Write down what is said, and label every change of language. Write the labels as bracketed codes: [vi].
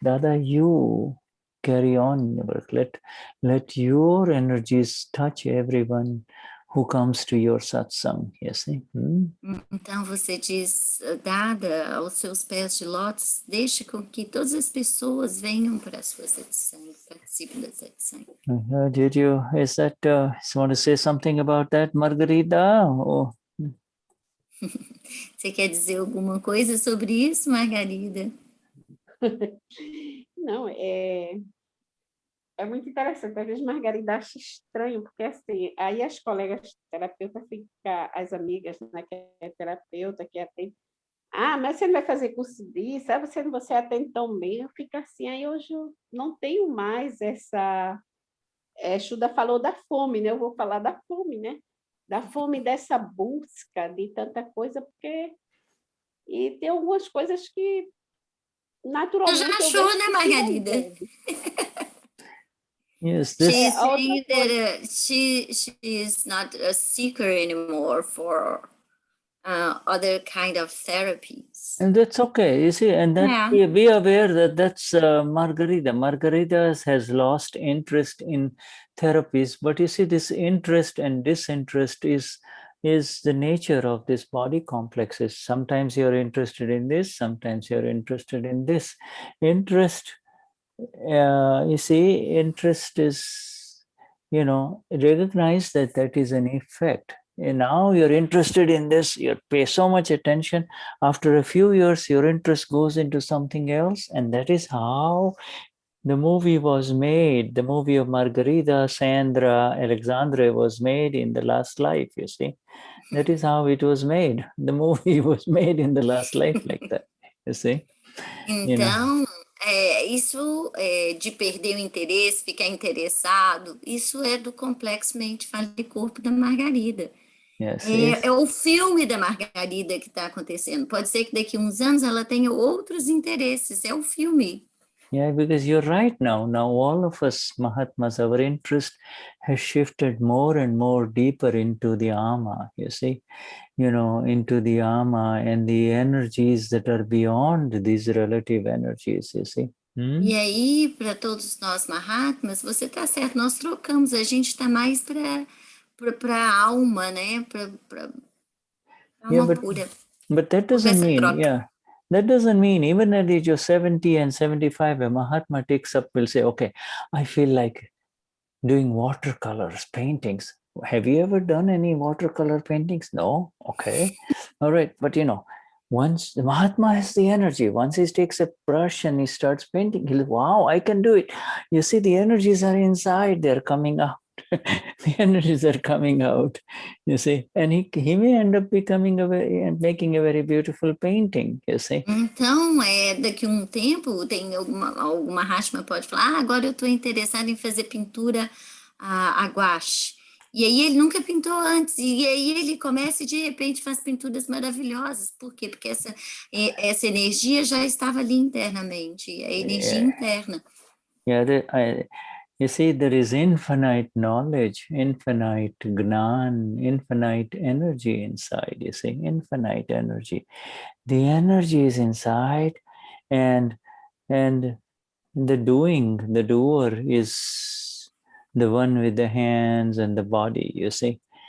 [en] Dada, you carry on your work. Let your energies touch everyone who comes to your satsang, you see. [pt] Então você diz, Dada, aos seus pés de lótus, deixe com que todas as pessoas venham para a sua satsang, participem da satsang. [en] Did you want to say something about that, Margarida? Oh. [pt] Você quer dizer alguma coisa sobre isso, Margarida? Não, é muito interessante. Às vezes Margarida acha estranho, porque assim, aí as colegas terapeutas ficam, as amigas, né, que é terapeuta, que atende, mas você não vai fazer curso disso, você atende tão bem, eu fico assim, aí hoje eu não tenho mais essa... Shuddha falou da fome, né? Eu vou falar da fome, né? Da fome dessa busca de tanta coisa, porque... E tem algumas coisas que, naturalmente... Tu já achou, né, Margarida? [en] Yes, she's saying that she is not a seeker anymore for other kind of therapies. And that's okay, you see, and that be aware that that's Margarida. Margarida has lost interest in therapies, but you see, this interest and disinterest is the nature of this body complexes. Sometimes you're interested in this, sometimes you're interested in this. Interest, you see, interest is, recognize that is an effect. And now you're interested in this, you pay so much attention. After a few years, your interest goes into something else. And that is how the movie was made. The movie of Margarida, Sandra, Alexandre was made in the last life, you see. That is how it was made. The movie was made in the last life like that, you see. [pt] Então, isso de perder o interesse, ficar interessado, isso é do complexo mente, fala de corpo da Margarida. [en] Yes, [pt] é o filme da Margarida que está acontecendo. Pode ser que daqui a uns anos ela tenha outros interesses. É o filme. [en] Yeah, because you're right now. Now all of us Mahatmas, our interest has shifted more and more deeper into the Ama, you see, into the Ama and the energies that are beyond these relative energies, you see. [pt] E aí, para todos nós Mahatmas, você está certo, nós trocamos, a gente está mais para a alma, né? Para alma pura. [en] But that doesn't mean, that doesn't mean even at the age of 70 and 75, a Mahatma takes up, will say, okay, I feel like doing watercolors, paintings. Have you ever done any watercolor paintings? No? Okay. All right. But once the Mahatma has the energy, once he takes a brush and he starts painting, he'll, wow, I can do it. You see, the energies are inside, they're coming out. The energies are coming out, you see, and he may end up making a very beautiful painting, you see. [pt] Então, daqui a um tempo, tem alguma Mahatma pode falar, agora eu estou interessado em fazer pintura a gouache. E aí ele nunca pintou antes, e aí ele começa e de repente faz pinturas maravilhosas. Por quê? Porque essa energia já estava ali internamente, a energia interna. [en] You see, there is infinite knowledge, infinite Gnan, infinite energy inside, you see, infinite energy. The energy is inside, and the doer is the one with the hands and the body, you see.